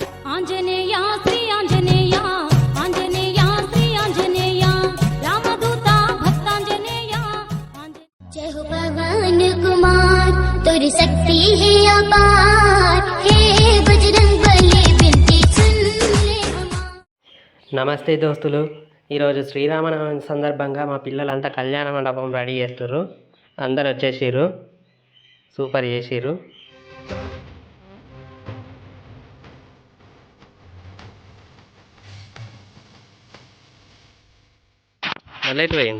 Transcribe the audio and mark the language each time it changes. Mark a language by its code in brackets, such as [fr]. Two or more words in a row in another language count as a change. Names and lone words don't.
[te] ఆంజనేయ శ్రీ ఆంజనేయ ఆంజనేయ శ్రీ ఆంజనేయ రామదూత భక్తాంజనేయ [hi] जय हो पवन कुमार तुर शक्ति है अपार हे बजरंग बली बिनती सुन ले हमार। [te] నమస్తే దోస్తులు, ఈరోజు శ్రీరామనవమి సందర్భంగా మా పిల్లలంతా కళ్యాణ మండపం రెడీ చేస్తుర్రు. అందరు వచ్చేసిర్రు, సూపర్ చేసిర్రు. మళ్ళీ ఎటు పోయిండు?